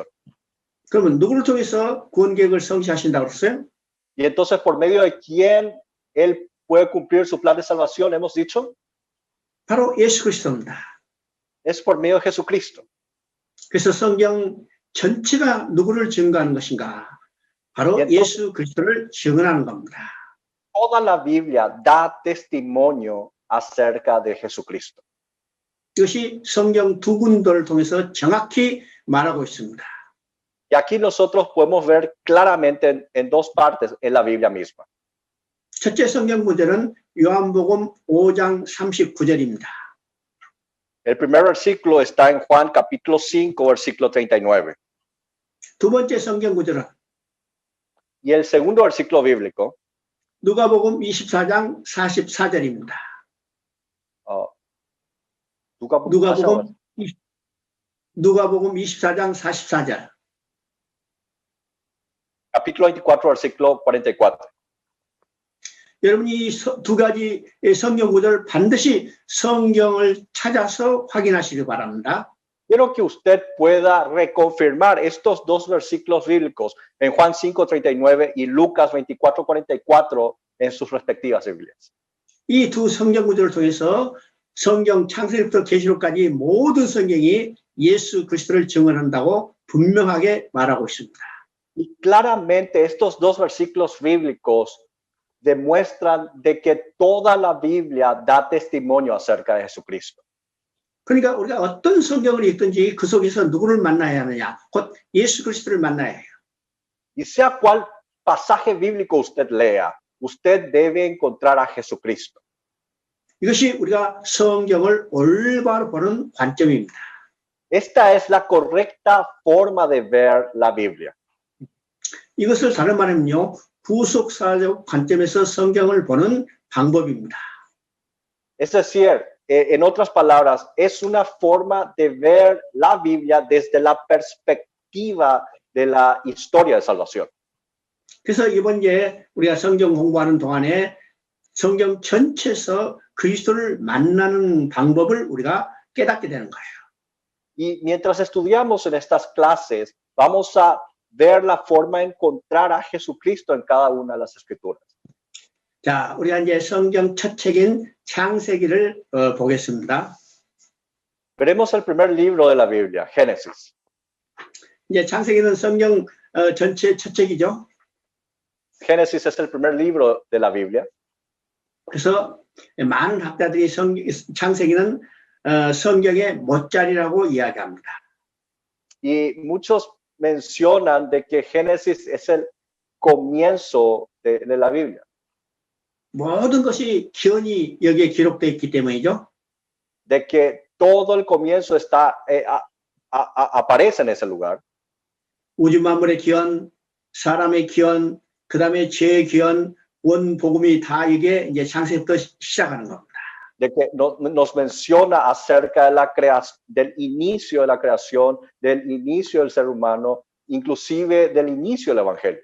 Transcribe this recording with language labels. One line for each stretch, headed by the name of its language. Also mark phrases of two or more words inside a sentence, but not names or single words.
Korean: 그러면 누구를 통해서 구원 계획을 성취하신다고 그랬어요?
Spanish: Y entonces, ¿por medio de quién Él puede cumplir su plan de salvación? Hemos dicho,
Korean: 바로 예수 그리스도입니다.
Spanish: es por medio de Jesucristo.
Korean: 그래서 성경 전체가 누구를 증거하는 것인가? 바로 예수 그리스도를 증언하는 겁니다.
Spanish: Toda la Biblia da testimonio acerca de Jesucristo.
Korean: 이것이 성경 두 군도를 통해서 정확히 말하고 있습니다.
Spanish: Y aquí nosotros podemos ver claramente en dos partes en la Biblia misma.
Korean: 첫째 성경 구절은 요한복음 5장 39절입니다.
Spanish: El primer versículo está en Juan capítulo 5, versículo 39.
Korean: 두 번째 성경 구절은
Spanish: Y el segundo versículo bíblico,
Korean: 누가복음 24장 44절입니다. 누가복음 24장 44절.
Spanish: Capítulo 24, versículo 44.
Korean: 여러분이 이 두 가지 성경 구절 반드시 성경을 찾아서 확인하시기 바랍니다.
Spanish: quiero que usted pueda reconfirmar estos dos versículos bíblicos en Juan 5:39 y Lucas 24:44 en sus respectivas Biblias.
Korean: 이 두 성경 구절을 통해서 성경 창세기부터 계시록까지 모든 성경이 예수 그리스도를 증언한다고 분명하게 말하고 있습니다.
Spanish: Y claramente estos dos versículos bíblicos demuestran de que toda la Biblia da testimonio acerca de Jesucristo.
Korean: 그러니까 우리가 어떤 성경을 읽든지 그 속에서 누구를 만나야 하느냐? 곧 예수 그리스도를 만나야 해요.
Spanish: Y sea cual pasaje bíblico usted lea, usted debe encontrar a Jesucristo.
Korean: 이것이 우리가 성경을 올바로 보는 관점입니다.
Spanish: Esta es la correcta forma de ver la Biblia.
Korean: 이것을 다른 말하면요, 구속사적 관점에서 성경을 보는 방법입니다.
Spanish: Es decir, en otras palabras, es una forma de ver la Biblia desde la perspectiva de la historia de salvación.
Korean: 그래서 이번에 우리가 성경 공부하는 동안에 성경 전체에서 그리스도를 만나는 방법을 우리가 깨닫게 되는 거예요.
Spanish: Y mientras estudiamos en estas clases, vamos a ver la forma de encontrar a Jesucristo en cada una de las escrituras.
Korean: 자, 우리가 이제 성경 첫 책인 창세기를 보겠습니다.
Spanish: Veremos el primer libro de la Biblia, Génesis.
Korean: 이제 창세기는 성경 전체 첫 책이죠.
Spanish: Génesis es el primer libro de la Biblia.
Korean: 그래서 많은 학자들이 창세기는 성경의 못자리라고 이야기합니다.
Spanish: Y muchos mencionan de que Génesis es el comienzo de la Biblia.
Korean: 모든 것이 기원이 여기에 기록되어 있기 때문이죠.
Spanish: De que todo el comienzo está, aparece en ese lugar.
Korean: 우주 만물의 기원, 사람의 기원, 그 다음에 죄의 기원, 원복음이 다 이게 이제 창세기부터 시작하는 겁니다.
Spanish: De que nos menciona acerca de del inicio de la creación, del inicio del ser humano, inclusive del inicio del Evangelio.